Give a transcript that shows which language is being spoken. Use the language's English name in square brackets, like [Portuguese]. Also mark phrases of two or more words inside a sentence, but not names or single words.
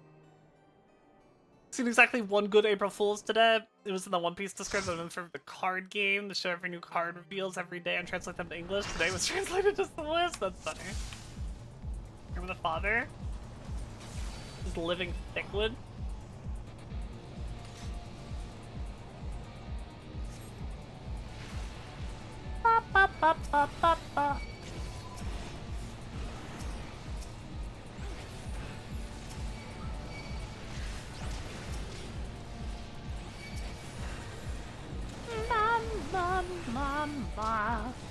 [English] Seen exactly one good April Fool's today. It was in the One Piece Discord for the card game, the show every new card reveals every day and translate them to English. Today was translated to Swiss. That's funny. Remember the father? His living thickwood. Ba, ba, ba, ba, ba, ba. Mama.